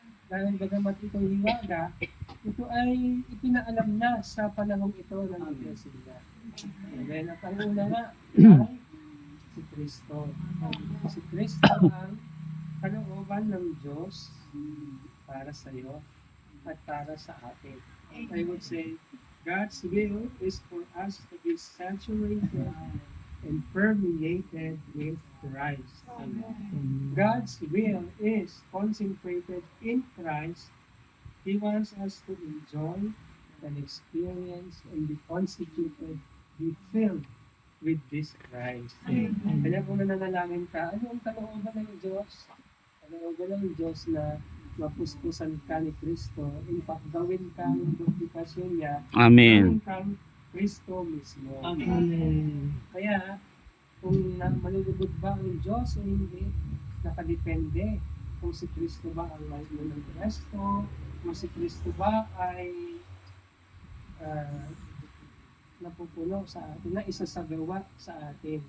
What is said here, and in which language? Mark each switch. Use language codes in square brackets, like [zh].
[tl] Dahil bagamat itong hiwaga, ito ay ipinaalam na sa panahong ito ng Iglesia. Amen. At ang una nga ay si Kristo. Si Kristo ang kalooban ng Diyos para sa iyo at para sa atin. [en] I would say, God's will is for us to be saturated and permeated with Christ. God's will is concentrated in Christ. He wants us to enjoy and experience and be constituted, be filled with this Christ. [tl] Kaya kung nananalangin ka, ano ang kalooban ng Diyos? Kalooban ng Diyos na mapuspusan ka ni Kristo. [en] In fact, [tl] gawin ka ng glorifikasyon niya. Amen. Gawin kang Kristo mismo. Amen. Kaya, kung malulubog ba ang Diyos o hindi, nakadepende kung si Kristo ba ang may ng Kristo, kung si Kristo ba ay napupuno sa atin, na isasagawa sa atin.